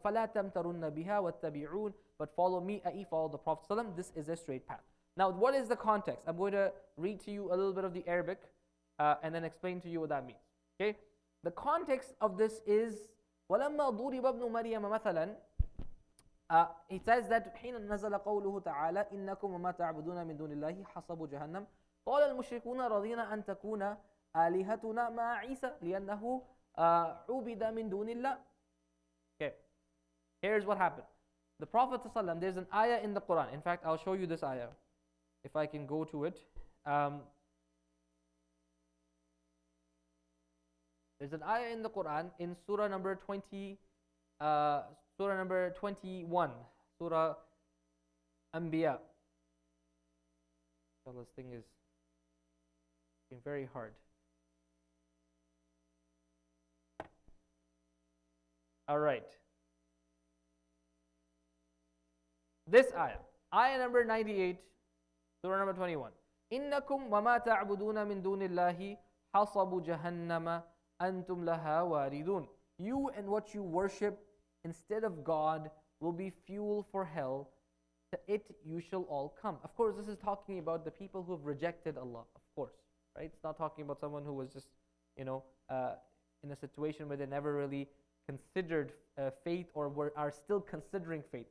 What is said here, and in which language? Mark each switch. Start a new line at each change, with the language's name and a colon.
Arabic: فَلَا تَمْتَرُنَّ بِهَا وَاتَّبِعُونَ.
English: But follow me, i.e. follow the Prophet ﷺ. This is a straight path. Now, what is the context? I'm going to read to you a little bit of the Arabic and then explain to you what that means. Okay? The context of this is
Arabic: وَلَمَّا ضُرِبَ ابْنُ مَرْيَمَ مَثَلًا.
English: It says that
Arabic: حين نزل قوله تعالى إنكم وما تعبدون من دون الله حصب جهنم قال المشركون رضينا أن تكون آلهتنا مع عيسى لأنه عبد من دون الله.
English: Okay, here's what happened. The Prophet ﷺ, there's an ayah in the Quran. In fact, I'll show you this ayah if I can go to it. There's an ayah in the Quran in Surah number 20. Surah number 21, Surah Anbiya. So this thing is being very hard. All right. This ayah number 98, Surah number 21.
Arabic: إنكم وما تعبدون من دون الله حصب جهنم أنتم لها واردون.
English: You and what you worship instead of God will be fuel for hell. To it you shall all come. Of course, this is talking about the people who have rejected Allah. Of course, right? It's not talking about someone who was just, in a situation where they never really considered faith or are still considering faith.